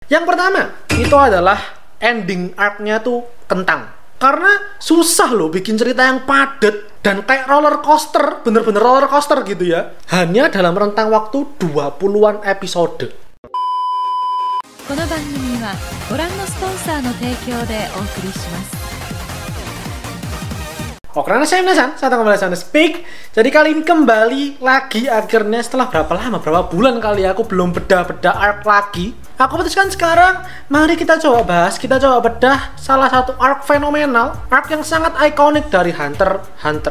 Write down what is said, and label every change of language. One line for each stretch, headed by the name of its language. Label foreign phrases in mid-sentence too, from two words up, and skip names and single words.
Indonesian: Yang pertama, itu adalah
English: ending arc-
Indonesian: nya tuh kentang. Karena susah loh bikin cerita yang padat dan kayak
English: roller coaster,
Indonesian: bener-bener
English: roller coaster
Indonesian: gitu ya. Hanya dalam rentang waktu 20-an episode.
Japanese: この番組はご覧のスポンサーの提供でお送りします。
Indonesian: Oke, karena saya Nasan, saya kembali Nasan Speak. Jadi kali ini kembali lagi akhirnya setelah berapa bulan kali ya, aku belum bedah arc lagi. Aku putuskan sekarang, mari kita coba bahas, kita coba bedah salah satu arc fenomenal, arc yang sangat ikonik dari Hunter x Hunter.